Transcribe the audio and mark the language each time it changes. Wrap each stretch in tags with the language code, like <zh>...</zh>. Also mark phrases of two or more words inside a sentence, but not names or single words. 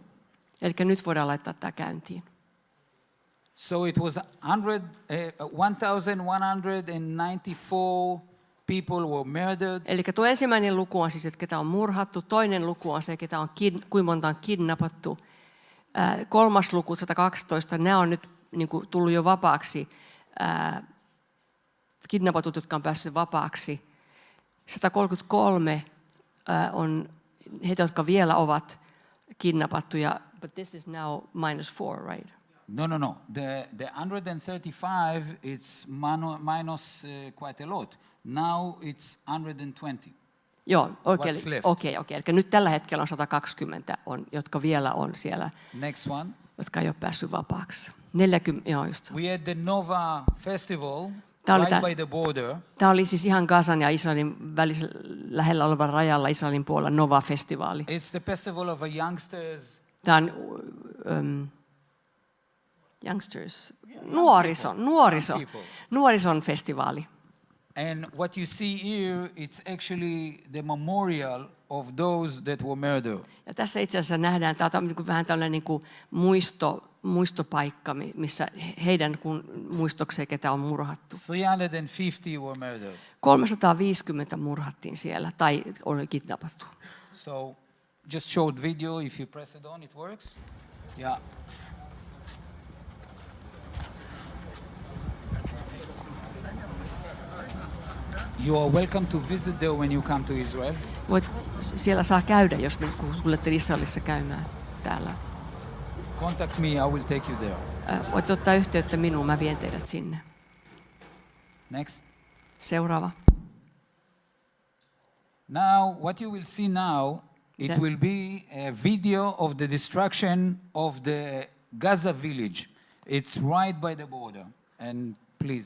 <fi>Eli nyt voidaan laittaa tämä käyntiin.</fi> <en>So it was 1,194 people were murdered.</en> <fi>Eli tuo ensimmäinen luku on siis, että ketä on murhattu. Toinen luku on se, ketä on kuinka monta on kidnappattu. Kolmas luku, 112, nämä on nyt niin kuin tullut jo vapaaksi. Kidnappatut, jotka on päässyt vapaaksi. 133 on heitä, jotka vielä ovat kidnappattuja.</fi> <en>But this is now -4, right? No. The 135, it's minus quite a lot. Now it's 120.</en> <fi>Joo,</fi> <en>What's left?</en> <fi>okei. Eli nyt tällä hetkellä on 120, jotka vielä on siellä,</fi> <en>Next one.</en> <fi>jotka ei ole päässyt vapaaksi. 40, joo just.</fi> <en>We had the Nova Festival</en> <fi>Tämä oli</fi> <en>right by the border.</en> <fi>Tämä oli siis ihan Gazan ja Israelin lähellä olevan rajalla Israelin puolella Nova-festivaali.</fi> <en>It's the festival of youngsters.</en> <fi>Tämä on nuorison festivaali.</fi> <en>And what you see here, it's actually the memorial of those that were murdered.</en> <fi>Ja tässä itse asiassa nähdään, tämä on niin vähän tällainen niin kuin muistopaikka, missä heidän muistokseen, ketä on murhattu.</fi> <en>350 were murdered.</en> <fi>350 murhattiin siellä tai oli kidnappattu.</fi> <en>So just showed video. If you press it on, it works. Yeah. You are welcome to visit there when you come to Israel.</en> <fi>Siellä saa käydä, jos tulette Israelissa käymään täällä.</fi> <en>Contact me, I will take you there.</en> <fi>Voit ottaa yhteyttä minuun, mä vien teidät sinne.</fi> <en>Next.</en> <fi>Seuraava.</fi> <en>Now, what you will see now, it Okay. will be a video of the destruction of the Gaza village. It's right by the border. And please.</en>